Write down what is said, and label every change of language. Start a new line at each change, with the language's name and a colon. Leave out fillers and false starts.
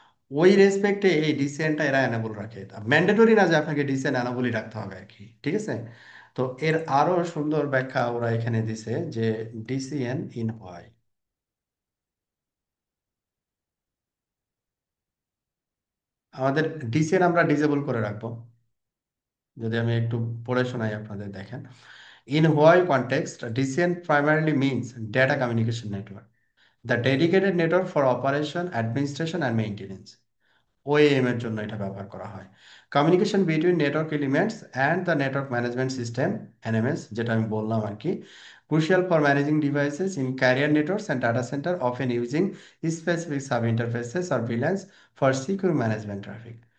Bangla: ওই রেসপেক্টে এই ডিসিএনটা এরা এনাবল রাখে, ম্যান্ডেটরি না যে আপনাকে ডিসিএন এনাবলই রাখতে হবে আর কি, ঠিক আছে? তো এর আরো সুন্দর ব্যাখ্যা ওরা এখানে দিছে যে ডিসিএন ইন হোয়াই, আমাদের ডিসিএন আমরা ডিসেবল করে রাখবো। যদি আমি একটু পড়ে শোনাই আপনাদের, দেখেন,
English: in Huawei context, DCN primarily means data communication network, the dedicated network for operation, administration and maintenance.
Bangla: ওএএম এর জন্য এটা ব্যবহার করা হয়।
English: communication between network elements and the network management system, NMS,
Bangla: যেটা আমি বললাম আর কি,
English: crucial for managing devices in carrier networks and data center, often using specific sub interfaces or VLANs for secure management traffic.